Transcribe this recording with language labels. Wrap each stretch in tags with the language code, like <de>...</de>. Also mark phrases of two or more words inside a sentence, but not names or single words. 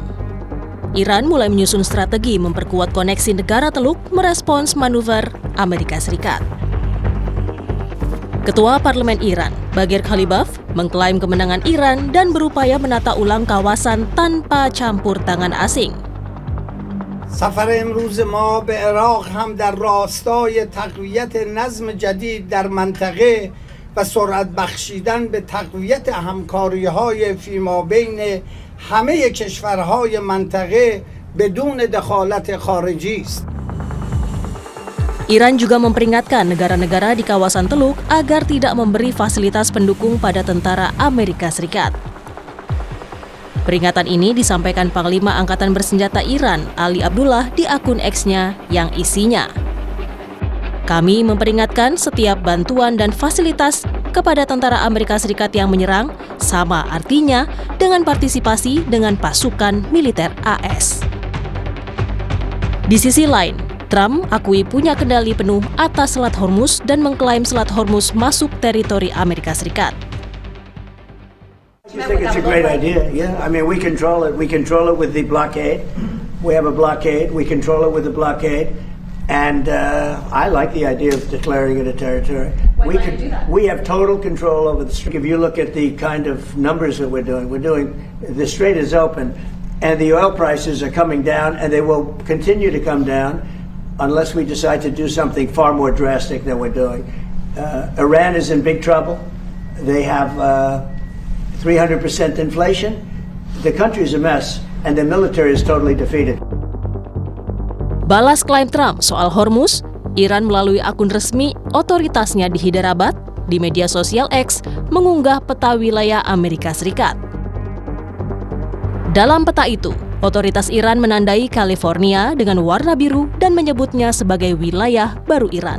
<id>Iran mulai menyusun strategi memperkuat koneksi negara Teluk merespons manuver Amerika Serikat. Ketua Parlemen Iran, Bagher Khalibaf, mengklaim kemenangan Iran dan berupaya menata ulang kawasan tanpa campur tangan asing.</id> <fa>سفر امروز ما به عراق هم در راستای تقویت نظم جدید در منطقه و سرعت بخشیدن به تقویت همکاری‌های فیمابین همه کشورهای منطقه بدون دخالت خارجی است.</fa> <id>Iran juga memperingatkan negara-negara di kawasan Teluk agar tidak memberi fasilitas pendukung pada tentara Amerika Serikat. Peringatan ini disampaikan Panglima Angkatan Bersenjata Iran, Ali Abdullah, di akun X-nya yang isinya, "Kami memperingatkan setiap bantuan dan fasilitas kepada tentara Amerika Serikat yang menyerang sama artinya dengan partisipasi dengan pasukan militer AS." Di sisi lain, Trump akui punya kendali penuh atas Selat Hormuz dan mengklaim Selat Hormuz masuk teritori Amerika Serikat.</id> <en>I think it's a great idea. Yeah, I mean, we control it. We control it with the blockade. We have a blockade. We control it with the blockade, and I like the idea of declaring it a territory. We have total control over the strait. If you look at the kind of numbers that we're doing the strait is open, and the oil prices are coming down, and they will continue to come down unless we decide to do something far more drastic than we're doing. Iran is in big trouble. They have 300% inflation. The country is a mess, and the military is totally defeated.</en> <id>Balas klaim Trump soal Hormuz, Iran melalui akun resmi otoritasnya di Hyderabad di media sosial X mengunggah peta wilayah Amerika Serikat. Dalam peta itu, otoritas Iran menandai California dengan warna biru dan menyebutnya sebagai wilayah baru Iran.</id>